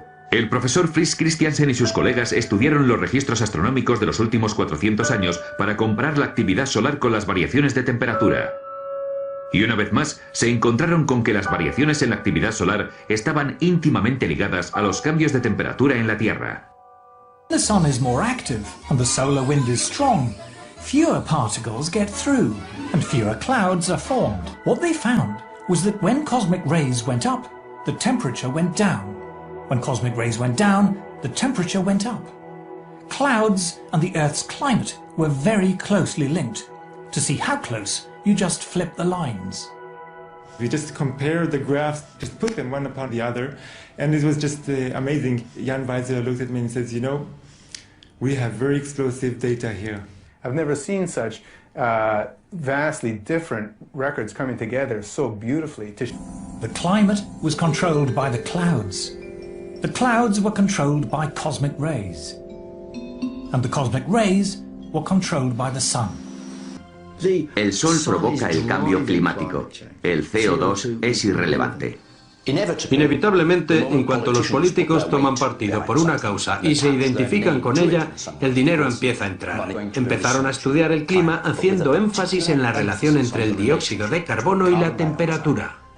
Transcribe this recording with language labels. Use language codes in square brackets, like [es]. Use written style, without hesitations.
[es] El profesor Fritz Christiansen y sus colegas estudiaron los registros astronómicos de los últimos 400 años para comparar la actividad solar con las variaciones de temperatura. Y una vez más, se encontraron con que las variaciones en la actividad solar estaban íntimamente ligadas a los cambios de temperatura en la Tierra. [en] The sun is more active and the solar wind is strong. Fewer particles get through and fewer clouds are formed. What they found was that when cosmic rays went up, the temperature went down. When cosmic rays went down, the temperature went up. Clouds and the Earth's climate were very closely linked. To see how close, you just flip the lines. We just compared the graphs, just put them one upon the other, and it was just amazing. Jan Weiser looked at me and says, you know, we have very explosive data here. I've never seen such vastly different records coming together so beautifully. The climate was controlled by the clouds. The clouds were controlled by cosmic rays. And the cosmic rays were controlled by the sun. [es] El Sol provoca el cambio climático. El CO2 es irrelevante. Inevitablemente, en cuanto los políticos toman partido por una causa y se identifican con ella, el dinero empieza a entrar. Empezaron a estudiar el clima haciendo énfasis en la relación entre el dióxido de carbono y la temperatura.